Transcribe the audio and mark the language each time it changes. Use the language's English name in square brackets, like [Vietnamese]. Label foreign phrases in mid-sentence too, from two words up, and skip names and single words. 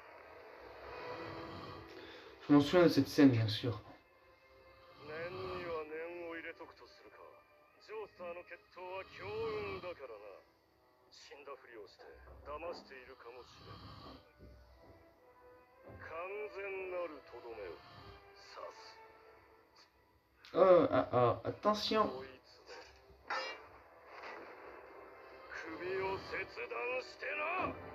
[French] Je m'en souviens de cette scène, bien sûr. [Japanese] つあの決闘は強運だからな。死んだふりをして騙しているかもしれん。完全なるとどめを刺す。 [French] Attention. [Japanese] こいつだ。首を切断してな。